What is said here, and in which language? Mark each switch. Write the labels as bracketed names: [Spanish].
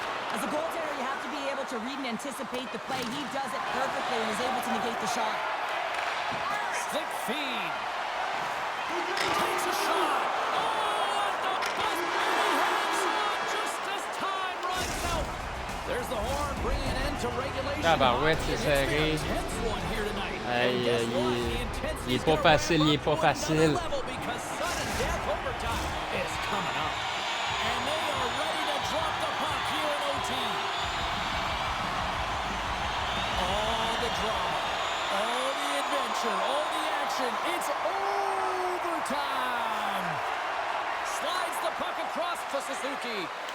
[English] As a goaltender, you have to be able to read and anticipate the play. He does it perfectly and is able to negate the shot. Slick feed. Takes a shot. Oh, at the buzzer. He hangs on just as time runs out. There's the horn bringing an end to regulation. [French] Tabarouette, c'est serré. Aïe, il est pas facile, il est pas facile. [English] Because sudden death overtime is coming up. And they are ready to drop the puck here in OT. All the drama, all the adventure, all the action. It's overtime. Slides the puck across to Suzuki.